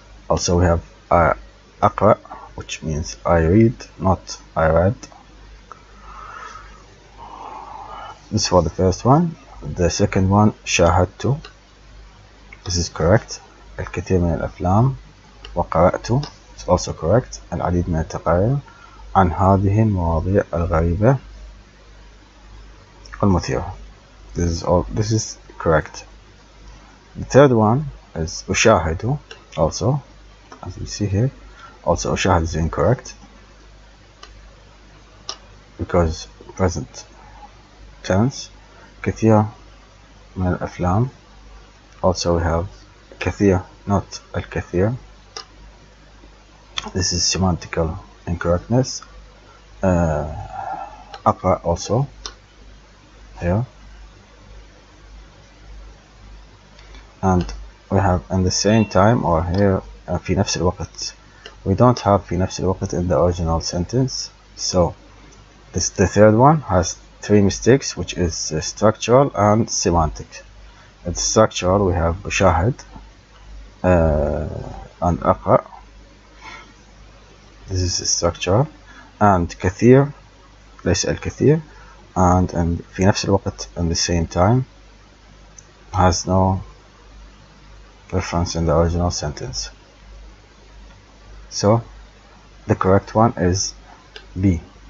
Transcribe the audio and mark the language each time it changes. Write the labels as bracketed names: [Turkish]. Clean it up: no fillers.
[English] Also we have [Arabic] أقرأ [English] which means I read, not I read. This is for the first one. The second one [Arabic] شاهدت. [English] This is correct. [Arabic] الكثير من الأفلام وقرأت. [English] It's also correct. [Arabic] العديد من التقارير عن هذه المواضيع الغريبة والمثيرة. [English] This is correct. The third one is [Arabic] أشاهد. [English] Also, as we see here, also أشاهد is incorrect because present tense. [Arabic] كثير من الأفلام. [English] Also we have [Arabic] كثير, [English] not [Arabic] الكثير. [English] This is semantical incorrectness. [Arabic] أقرأ [English] also here. And we have in the same time, or here [Arabic] في نفس الوقت. [English] We don't have [Arabic] في نفس الوقت [English] in the original sentence. So the third one has 3 mistakes, which is structural and semantic. In structural we have [Arabic] أشاهد [English] and [Arabic] أقرأ. [English] This is structural. And [Arabic] كثير ليس الكثير. [English] And [Arabic] في نفس الوقت [English] in the same time has no reference in the original sentence. So the correct one is B.